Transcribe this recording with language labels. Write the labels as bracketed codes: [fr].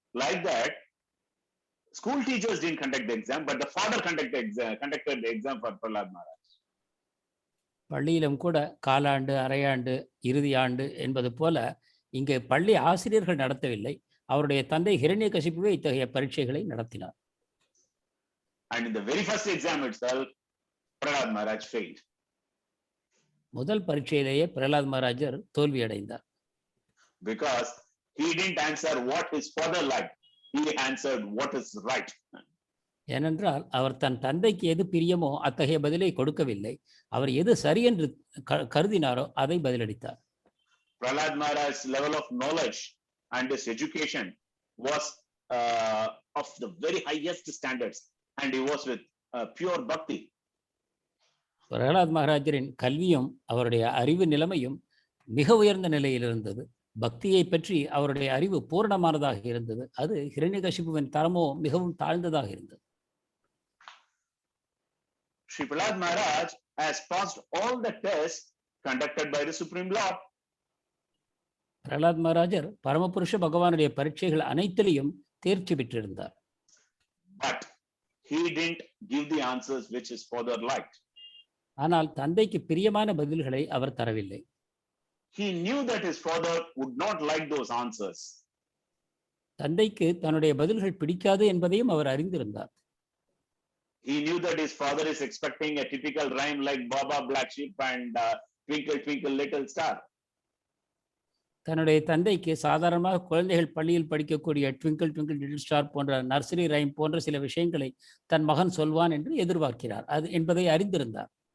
[en] Like that, school teachers didn't conduct the exam, but the father conducted the exam for Prahlad Maharaj. [ta] பள்ளியிலும் கூட காலாண்டு, அரையாண்டு, இறுதி ஆண்டு என்பது போல இங்கே பள்ளி ஆசிரியர்கள் நடத்தவில்லை. அவருடைய தந்தை ஹிரண்யகசிபுவே இத்தகைய பரீட்சைகளை நடத்தினார். [en] And in the very first exam itself, Prahlad Maharaj failed. [ta] முதல் பரீட்சையிலேயே பிரகலாத் மகாராஜர் தோல்வி அடைந்தார். [en] Because he didn't answer what his father liked. He answered what is right. [ta] ஏனென்றால் அவர் தன் தந்தைக்கு எது பிரியமோ அத்தகைய பதிலை கொடுக்கவில்லை. அவர் எது சரி என்று கருதினாரோ அதை பதிலளித்தார். [en] Prahlad Maharaj's level of knowledge and his education was of the very highest standards, and he was with pure bhakti. [ta] Pralhad மகாராஜரின் கல்வியும் அவருடைய அறிவு நிலைமையும் மிக உயர்ந்த நிலையில் இருந்தது. பக்தியை பற்றி அவருடைய அறிவு பூரணமானதாக இருந்தது. அது ஹிரண்யகசிபுவின் தரமோ மிகவும் தாழ்ந்ததாக இருந்தது. [en] Sri Prahlad Maharaj has passed all the tests conducted by the Supreme Lord. [ta] Pralhad மகாராஜர் பரமபுருஷ பகவானுடைய பரீட்சைகள் அனைத்திலையும் தேர்ச்சி பெற்றிருந்தார். [en] But he didn't give the answers which his father liked. [ta] ஆனால் தந்தைக்கு பிரியமான பதில்களை அவர் தரவில்லை. [en] He knew that his father would not like those answers. [ta] தந்தைக்கு தன்னுடைய பதில்கள் பிடிக்காது என்பதையும் அவர் அறிந்திருந்தார். [en] He knew that his father is expecting a typical rhyme like Baba Black Sheep and Twinkle Twinkle Little Star. [ta] தன்னுடைய தந்தைக்கு சாதாரணமாக குழந்தைகள் பள்ளியில் படிக்கக்கூடிய ட்விங்கிள் ட்விங்கிள் லிட்டில் ஸ்டார் போன்ற நர்சரி ரைம் போன்ற சில விஷயங்களை தன் மகன் சொல்வான் என்று எதிர்பார்க்கிறார் அது என்பதை அறிந்திருந்தார்.